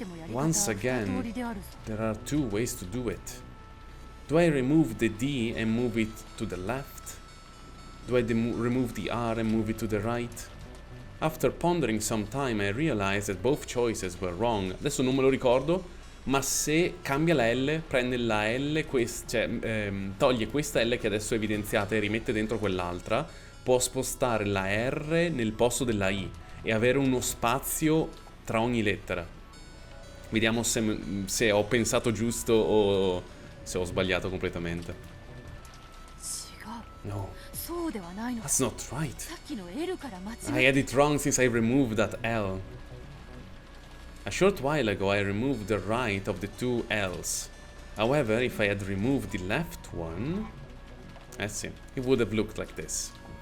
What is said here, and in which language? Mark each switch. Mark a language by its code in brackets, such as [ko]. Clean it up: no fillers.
[en] Once again, there are two ways to do it. Do I remove the D and move it to the left? Do I remove the R and move it to the right? After pondering some time, I realized that both choices were wrong. [it] Adesso non me lo ricordo, ma se cambia la L, prende la L, toglie questa L che adesso è evidenziata e rimette dentro quell'altra, può spostare la R nel posto della I e avere uno spazio tra ogni lettera. Vediamo se ho pensato giusto o se ho sbagliato completamente. [en] No, that's not right. I had it wrong since I removed that L. A short while ago I removed the right of the two L's. However, if I had removed the left one, let's see, it would have looked like this.